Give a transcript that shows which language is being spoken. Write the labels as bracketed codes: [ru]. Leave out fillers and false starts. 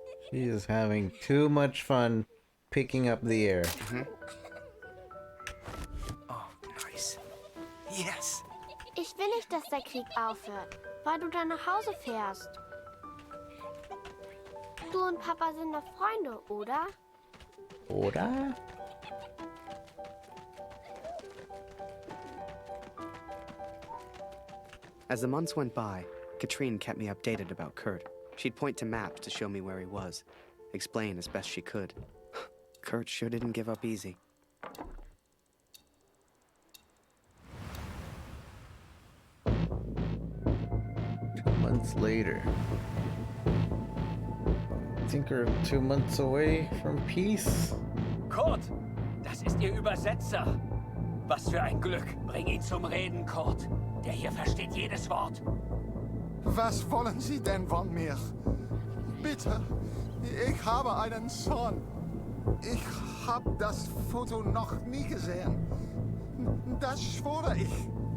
[en] She is having too much fun picking up the air. Oh, nice. Yes. [de] Ich will nicht, dass der Krieg aufhört, weil du dann nach Hause fährst. Du und Papa sind doch Freunde, oder? Oder? [en] As the months went by, Katrine kept me updated about Kurt. She'd point to maps to show me where he was, explain as best she could. Kurt sure didn't give up easy. 2 months later. I think we're 2 months away from peace. [de] Kurt, das ist Ihr Übersetzer. Was für ein Glück. Bring ihn zum Reden, Kurt. Der hier versteht jedes Wort. Was wollen Sie denn von mir? Bitte, ich habe einen Sohn. Ich habe das Foto noch nie gesehen. Das schwöre ich.